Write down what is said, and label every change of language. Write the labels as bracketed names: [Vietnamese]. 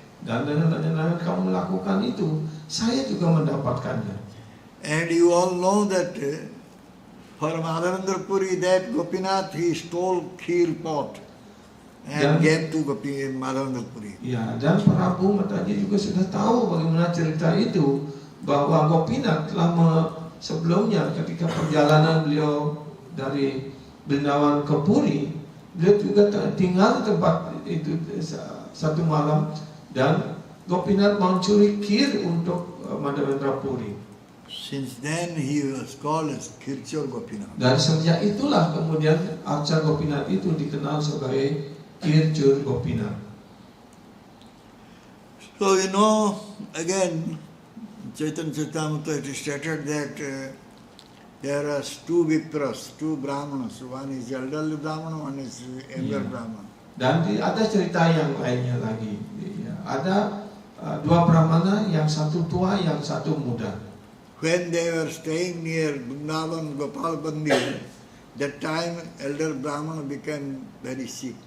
[Indonesian] Dan dengan kamu melakukan itu, saya juga mendapatkannya. [English] And you all know that for Madhavendra Puri, that Gopinath, he stole kheer pot and gave to Madhavendra Puri. [Indonesian] Ya, dan Prabu Mataji juga sudah tahu bagaimana cerita itu, bahwa Gopinath telah sebelumnya ketika perjalanan beliau dari Brindavan ke Puri, beliau juga tinggal di tempat itu satu malam, dan Gopinath mencuri kheer untuk Madhavendra Puri. [English] Since then he was called as Kirchor Gopinath. [Indonesian] Dan sejak itulah kemudian Arca Gopinath itu dikenal sebagai Kirchor Gopinath. [English] So again, Chaitanya Charitamrita it is stated that there are two Vipras, two Brahmanas. One is elderly Brahmana, one is younger Brahmana. [Indonesian] Dan ada cerita yang lainnya lagi. Ada dua Brahmana, yang satu tua, yang satu muda. [English] When they were staying near Vrindavan Gopal Mandir, that time elder Brahmana became very sick.